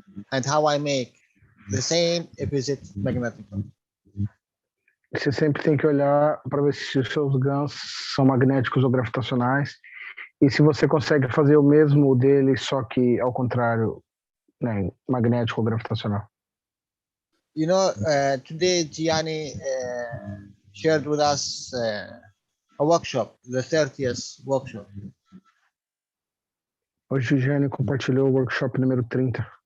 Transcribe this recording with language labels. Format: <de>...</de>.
<en>And how I make the same if is it magnetical?</en> <pt>Você sempre tem que olhar para ver se os seus gansos são magnéticos ou gravitacionais. E se você consegue fazer o mesmo dele, só que ao contrário, né, magnético ou gravitacional.</pt> <en>You know, today Gianni shared with us a workshop, the 30th workshop.</en> <pt>Hoje o Gianni compartilhou o workshop número 30.</pt>